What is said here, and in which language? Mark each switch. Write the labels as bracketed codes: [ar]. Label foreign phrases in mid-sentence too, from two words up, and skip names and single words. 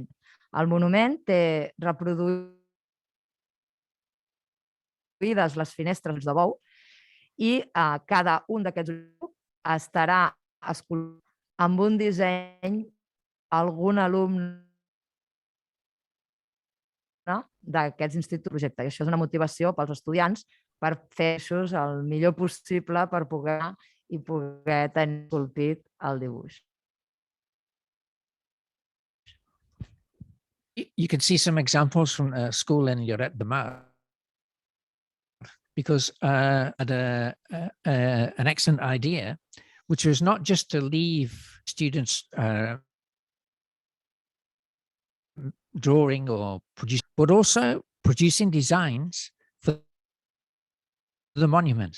[ca] El monument té reproduïdes les finestres de bou i cada un d'aquests estarà esculpit amb un disseny algun alumne d'aquests instituts projecte. I això és una motivació pels estudiants per fer-ho el millor possible per poder tenir esculpit el dibuix. [en] You can see some examples from a school in Lloret de Mar, because I had an excellent idea, which was not just to leave students drawing or producing, but also producing designs for the monument.